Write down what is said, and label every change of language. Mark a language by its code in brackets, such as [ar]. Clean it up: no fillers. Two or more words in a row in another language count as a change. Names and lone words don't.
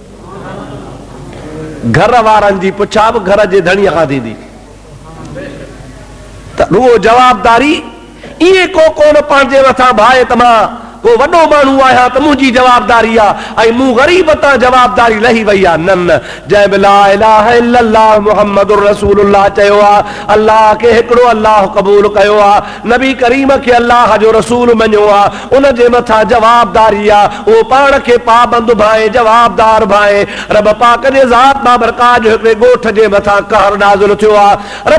[sd] घर वारनि जी पुछा बि घर जे धणीअ खां थींदी, त रुगो जवाबदारी इहे को कोन पंहिंजे मथां भाए त मां को वॾो माण्हू आहियां त मुंहिंजी जवाबदारी आहे ऐं मूं ग़रीब तां जवाबदारी लही वई आहे। न, जंहिं बि [ar] لا إله إلا الله محمد رسول الله [sd] चयो आहे, अल्लाह खे हिकिड़ो अल्लाह क़बूल कयो आहे, नबी करीम खे अल्लाह जो रसूल मञियो आहे, उन जे मथां जवाबदारी आहे। उहो पाण खे पाबंद भाए, जवाबदार भाए। रब पाक जे ज़ात बाबरकात जो हिकिड़े ॻोठ जे मथां कहर नाज़िल थियो आहे।